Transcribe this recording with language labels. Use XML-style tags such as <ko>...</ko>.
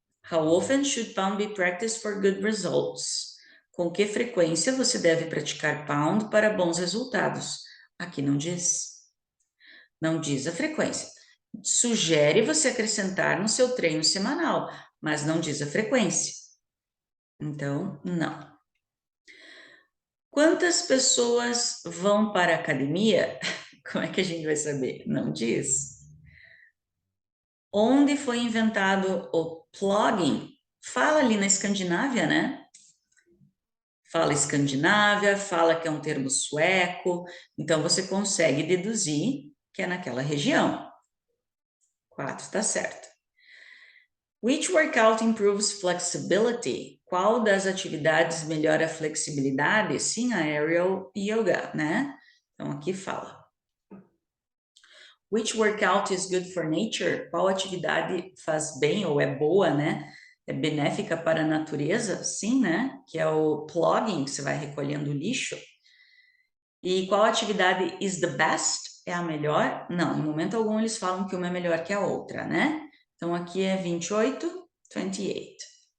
<en>How often should pound be practiced for good results?</en> <pt>Com que frequência você deve praticar pound para bons resultados? Aqui não diz. Não diz a frequência. Sugere você acrescentar no seu treino semanal, mas não diz a frequência. Então, não. Quantas pessoas vão para a academia? Como é que a gente vai saber? Não diz. Onde foi inventado o plugging? Fala ali na Escandinávia, né? Fala Escandinávia, fala que é um termo sueco, então você consegue deduzir que é naquela região. 4, tá certo.</pt> <en>Which workout improves flexibility?</en> <pt>Qual das atividades melhora a flexibilidade? Sim, a aerial yoga, né? Então, aqui fala.</pt> <en>Which workout is good for nature?</en> <pt>Qual atividade faz bem ou é boa, né? É benéfica para a natureza? Sim, né? Que é o plugging, que você vai recolhendo lixo. E qual atividade</pt> <en>is the best?</en> <pt>É a melhor? Não, em momento algum eles falam que uma é melhor que a outra, né? Então, aqui é 28, 28.</pt>